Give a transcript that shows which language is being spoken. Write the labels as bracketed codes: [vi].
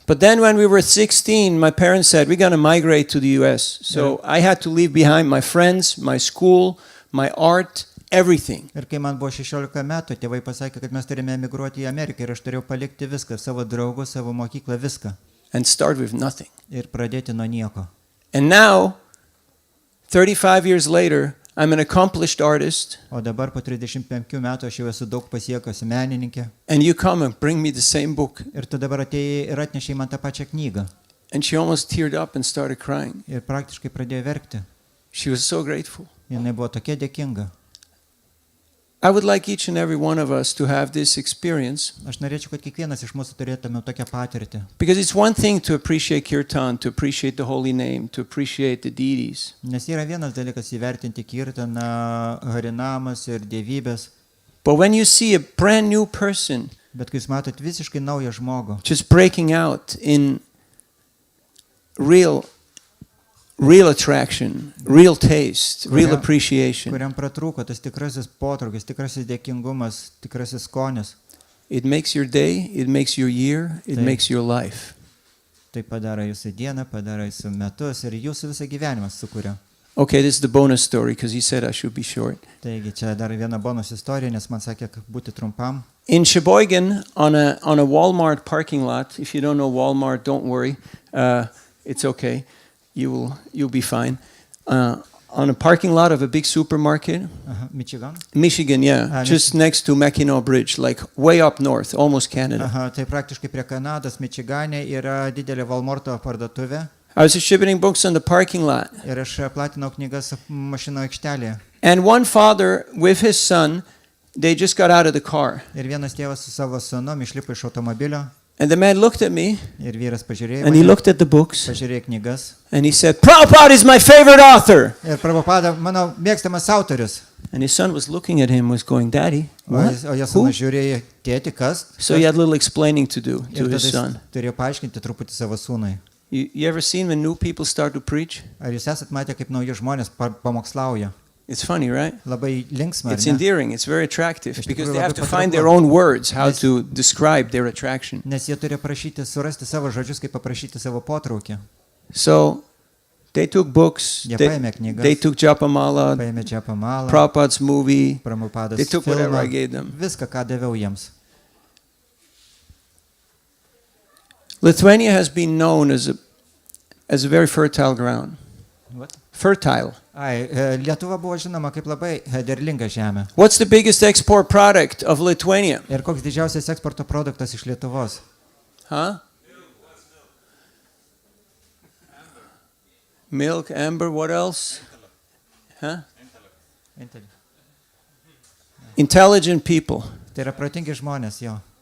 [en] But then when we were 16, my parents said, we're going to migrate to the US. So I had to leave behind my friends, my school, my art, everything. [lt] Ir kai man buvo 16 metų, tėvai pasakė, kad mes turime emigruoti į Ameriką ir aš turėjau palikti viską, savo draugus, savo mokyklą, viską. [en] And start with nothing. [lt] Ir pradėti nuo nieko. [en] And now, 35 years later, I'm an accomplished artist. [lt] O dabar po 35 metų aš jau esu daug pasiekusi menininkė. [en] And you come and bring me the same book. [lt] Ir tu dabar atėjai ir atnešei man tą pačią knygą. [en] And she almost teared up and started crying. [lt] Ir praktiškai pradėjo verkti. [en] She was so grateful. [lt] Jinai buvo tokia dėkinga. [en] I would like each and every one of us to have this experience. [lt] Aš norėčiau, kad kiekvienas iš mūsų turėtume tokią patirtį. [en] Because it's one thing to appreciate kirtan, to appreciate the holy name, to appreciate the deities. [lt] Nes yra vienas dalykas įvertinti kirtaną, harinamas ir dievybės. [en] But when you see a brand new person [lt] Bet kai jūs matot visiškai naują žmogų, [en] just breaking out in real attraction, real taste, real appreciation, [lt] kuriam pratrūko tas tikrasis potraukis, tikrasis dėkingumas, tikrasis skonis, [en] it makes your day, it makes your year, it [lt] Taip. [en] makes your life. [lt] tai padaro jūsų dieną, padaro jūsų metus ir jūsų visą gyvenimą sukuria. [en] Okay, this is the bonus story because he said I should be short. [lt] Taigi čia dar viena bonus istorija, nes man sakė, kad būti trumpam. [en] In Sheboygan, on a Walmart parking lot, if you don't know Walmart, don't worry, it's okay. You'll be fine. On a parking lot of a big supermarket, Michigan? Michigan, yeah, just next to Mackinac Bridge, like way up north, almost Canada. [lt] Tai praktiškai prie Kanados, Mičigane yra didelė Walmarto parduotuvė [en] I was distributing books on the parking lot. [lt] ir aš platinau knygas mašino aikštelėje. [en] And one father with his son, they just got out of the car. [lt] Ir vienas tėvas su savo sūnum išlipo iš automobilio [en] And the man looked at me [lt] ir vyras pažiūrėjo, [en] and he looked at the books [lt] pažiūrėjo knygas. [en] and he said, Prabhupada is my favorite author. [lt] Ir Prabhupada, mano mėgstamas autorius. [en] And his son was looking at him, was going, Daddy, what? [lt] O jo [en] Who? [lt] sūnus žiūrėjo, tėti, kas? [en] So he had a little explaining to do [lt] Ir [en] to [lt] tada [en] his [lt] jis [en] son. [lt] turėjo paaiškinti truputį savo sūnui. [en] You ever seen when new people start to preach? [lt] Ar jūs esat matę, kaip nauji žmonės pamokslauja? [en] It's funny, right? [lt] Labai linksma, [en] It's [lt] ar ne? [en] endearing, it's very attractive [lt] Iš [en] because [lt] tikrųjų [en] they have [lt] labai [en] to find [lt] patrauklu. [en] their own words how [lt] Nes- [en] to describe their attraction. [lt] Nes jie turi prašyti, surasti savo žodžius, kaip paprašyti savo potraukį. [en] So they took books, [lt] Jie [en] they, [lt] paėmė knygas, [en] they took Japamala, [lt] paėmė Džapamalą, [en] Prabhupada's movie, [lt] Prabhupados [en] they took whatever I [lt] filmą, [en] gave them. [lt] viską, ką daviau jiems. [en] Lithuania has been known as a very fertile ground. What? Fertile. [lt] Lietuva buvo žinoma kaip labai derlinga žemė. [en] What's the biggest export product of Lithuania? [lt] Ir koks didžiausias eksporto produktas iš Lietuvos? Huh? [en] Milk, amber, what else? Huh? Intelligent people. [lt] Tai yra protingi žmonės, jo.